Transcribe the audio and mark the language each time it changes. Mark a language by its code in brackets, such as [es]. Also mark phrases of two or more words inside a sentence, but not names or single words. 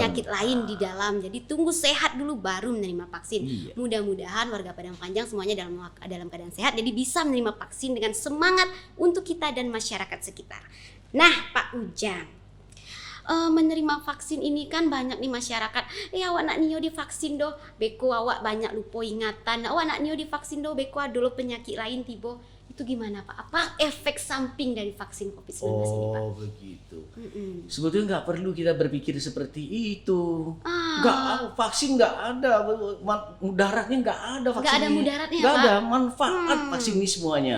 [id] penyakit lain di dalam. Jadi tunggu sehat dulu baru menerima vaksin. Iya. Mudah-mudahan warga Padang Panjang semuanya dalam keadaan sehat, jadi bisa menerima vaksin dengan semangat untuk kita dan masyarakat sekitar. Nah, Pak Ujang, menerima vaksin ini kan banyak nih masyarakat, [min] awak nak nio divaksin doh, beko awak banyak lupa ingatan, awak nak nio divaksin doh, beko ada lo penyakit lain tibo. [id] Itu gimana, Pak? Apa efek samping dari vaksin COVID-19 ini, Pak? Oh, begitu. Sebetulnya nggak perlu kita berpikir seperti itu. Vaksin nggak ada, mudaratnya nggak ada vaksin. Nggak ada mudaratnya, nggak Pak? ada manfaat vaksin ini semuanya.